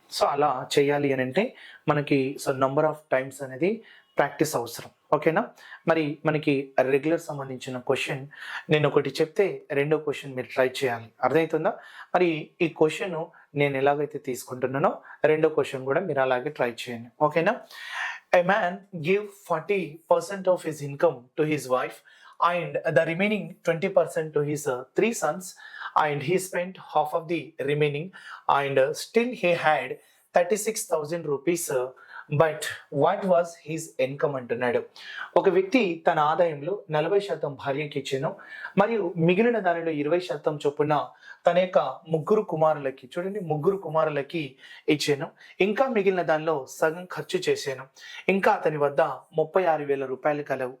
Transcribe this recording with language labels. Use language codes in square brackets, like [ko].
[te] So అలా చేయాలి అని అంటే మనకి సో నంబర్ ఆఫ్ టైమ్స్ అనేది ప్రాక్టీస్ అవసరం. ఓకేనా? మరి మనకి రెగ్యులర్ సంబంధించిన క్వశ్చన్ నేను ఒకటి చెప్తే రెండో క్వశ్చన్ మీరు ట్రై చేయాలి. అర్థమవుతుందా? మరి ఈ క్వశ్చన్ నేను ఎలాగైతే తీసుకుంటున్నానో రెండో క్వశ్చన్ కూడా మీరు అలాగే ట్రై చేయండి. ఓకేనా? [en] A man gave 40% of his income to his wife and the remaining 20% to his three sons, and he spent half of the remaining, and still he had 36,000 rupees. But what was his income [te] అంటున్నాడు. ఒక వ్యక్తి తన ఆదాయంలో 40% భార్యకి ఇచ్చాను, మరియు మిగిలిన దానిలో 20% చొప్పున తన యొక్క ముగ్గురు కుమారులకి ఇచ్చాను. ఇంకా మిగిలిన దానిలో సగం ఖర్చు చేశాను. ఇంకా అతని వద్ద 36,000 రూపాయలు కలవు.